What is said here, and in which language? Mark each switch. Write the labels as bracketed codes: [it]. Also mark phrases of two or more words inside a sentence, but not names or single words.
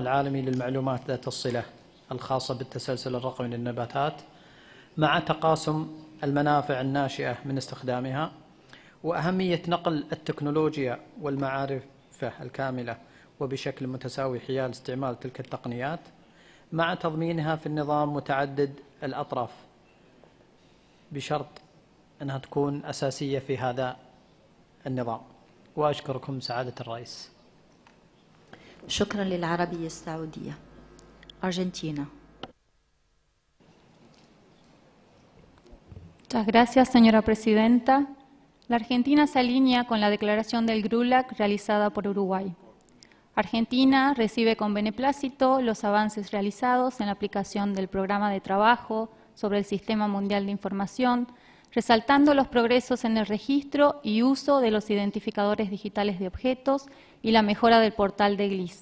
[ar] العالمي للمعلومات ذات الصلة الخاصة بالتسلسل الرقمي للنباتات مع تقاسم المنافع الناشئة من استخدامها وأهمية نقل التكنولوجيا والمعارف الكاملة وبشكل متساوي حيال استعمال تلك التقنيات مع تضمينها في النظام متعدد الأطراف بشرط أنها تكون أساسية في هذا النظام. وأشكركم سعادة الرئيس. شكرا للعربية السعودية. Argentina. [es] Muchas gracias, señora presidenta. La Argentina se alinea con la declaración del GRULAC realizada por Uruguay. Argentina recibe con beneplácito los avances realizados en la aplicación del programa de trabajo sobre el Sistema Mundial de Información, resaltando los progresos en el registro y uso de los identificadores digitales de objetos y la mejora del portal de GLIS.